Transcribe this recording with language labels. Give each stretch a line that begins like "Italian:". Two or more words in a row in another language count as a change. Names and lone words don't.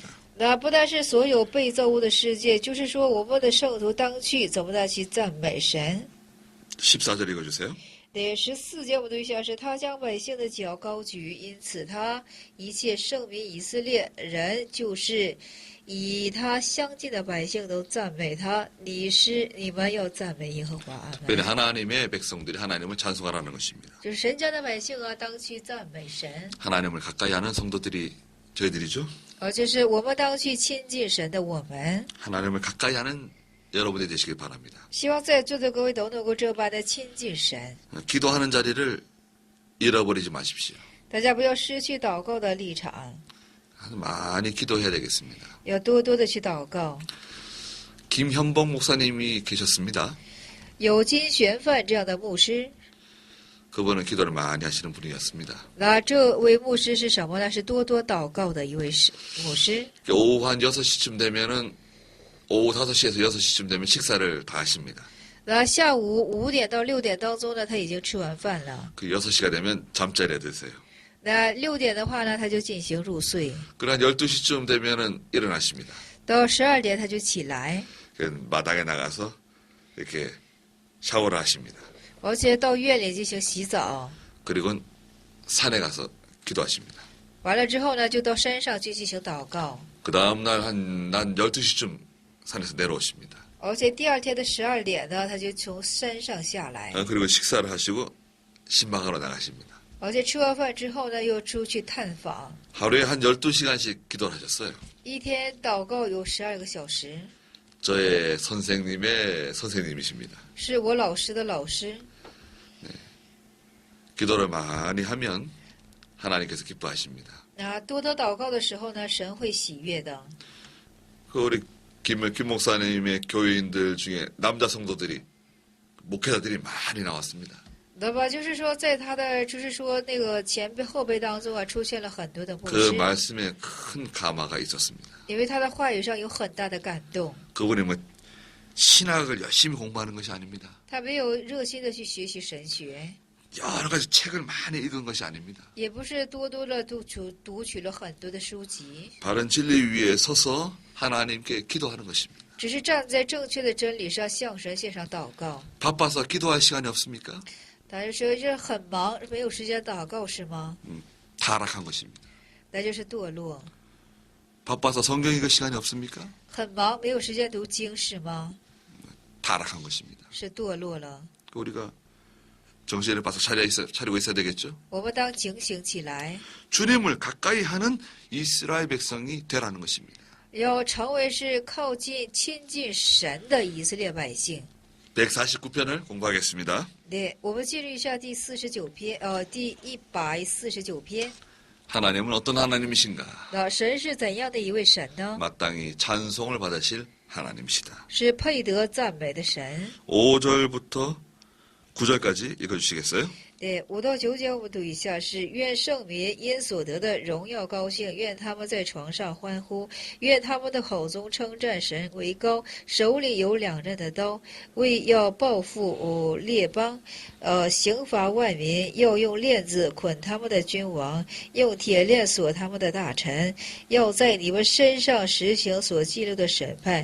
Chinese: 那不但是所有被造物的世界，就是说我们的圣徒当去怎么的去赞美神。
Korean: 14절 읽어주세요.
Chinese: 对，14节我读一下是：他将百姓的脚高举，因此他一切圣民以色列人，就是以他相近的百姓都赞美他。你们要赞美耶和华。阿门。
Korean: 특별히 하나님의 백성들이 하나님을 찬송하라는 것입니다.
Chinese: 就是神家的百姓啊，当去赞美神，
Korean: 하나님을 가까이 하는 성도들이 저희들이죠.
Chinese: 就是我们当去亲近神的我们。
Korean: 하나님을 가까이 하는 여러분이 되시길 바랍니다.
Chinese: 希望在座的各位都能够这般的亲近神，
Korean: 기도하는 자리를 잃어버리지 마십시오.
Chinese: 大家不要失去祷告的立场，
Korean: 많이 기도해야 되겠습니다.
Chinese: 要多多的去祷告。
Korean: 김현봉 목사님이 계셨습니다.
Chinese: 有金玄范这样的牧师，
Korean: 그분은 기도를 많이 하시는 분이었습니다.
Chinese: 那这位牧师是什么呢？是多多祷告的一位牧师。
Korean: 오후 한 6시쯤 되면은 오후 5시에서 6시쯤 되면 식사를 다 하십니다.
Chinese: 那下午5点到6点当中呢，他已经吃完饭了。
Korean: 그 6시가 되면 잠자리에 드세요.
Chinese: 那6点的话呢，他就进行入睡。
Korean: 그리고 한 12시쯤 되면은 일어나십니다.
Chinese: 到12点他就起来，
Korean: 그 마당에 나가서 이렇게 샤워를 하십니다.
Chinese: 而且到院里进行洗澡。
Korean: 그리고 산에 가서 기도하십니다.
Chinese: 完了之后呢，就到山上去进行祷告。
Korean: 그 다음날 난 12시쯤 산에서 내려오십니다.
Chinese: 而且第二天的12点呢，他就从山上下来。
Korean: 그리고 식사를 하시고 신방하러 나가십니다.
Chinese: 而且吃完饭之后呢，又出去探访。
Korean: 하루에 한 12시간씩 기도를 하셨어요.
Chinese: 一天祷告有12个小时，
Korean: 저의 선생님의 선생님이십니다.
Chinese: 是我老师的老师。
Korean: 기도를 많이 하면 하나님께서 기뻐하십니다.
Chinese: 那多多祷告的时候呢，神会喜悦的。
Korean: 그 우리 김 목사님의 교인들 중에 남자 성도들이 목회자들이 많이 나왔습니다.
Chinese: 那么就是说，在他的就是说那个前辈后辈当中啊，出现了很多的牧 그 师，
Korean: 말씀에 큰 감화가 있었습니다.
Chinese: 因为他的话语上有很大的感动。
Korean: 그분이 뭐 신학을 열심히 공부하는 것이 아닙니다.
Chinese: 他没有热心的去学习神学，
Korean: 여러 가지 책을 많이 읽은 것이 아닙니다.
Chinese: 也不是多多的读取了很多的书籍，
Korean: 바른 진리 위에 서서 하나님께 기도하는 것입니다.
Chinese: 只是站在正确的真理上向神献上祷告。
Korean: 바빠서 기도할 시간이 없습니까?
Chinese: 大家说这很忙，没有时间祷告是吗？
Korean: 타락한 것입니다.
Chinese: 那就是堕落。
Korean: 바빠서 성경 읽을 시간이 없습니까?
Chinese: 很忙，没有时间读经是吗？
Korean: 타락한 것입니다.
Chinese: 是堕落了。
Korean: 우리가 정신을 바짝 차리고 있어야 되겠죠?
Chinese: 我们当警醒起来，
Korean: 주님을 가까이 하는 이스라엘 백성이 되라는 것입니다.
Chinese: 要成为是靠近亲近神的以色列百姓。
Korean: 149편을 공부하겠습니다.
Chinese: 对，我们进入一下第149篇。
Korean: 하나님은 어떤 하나님이신가?
Chinese: 那神是怎样的一位神呢？
Korean: 마땅히 찬송을 받으실 하나님이시다.
Chinese: 是配得赞美的神。
Korean: 5절부터 9절까지 읽어주시겠어요?
Chinese: 对，5到9节我们读一下：是愿圣民因所得的荣耀高兴，愿他们在床上欢呼，愿他们的口中称赞神为高，手里有两刃的刀，为要报复列邦，刑罚万民，要用链子捆他们的君王，用铁链锁他们的大臣，要在你们身上实行所记录的审判。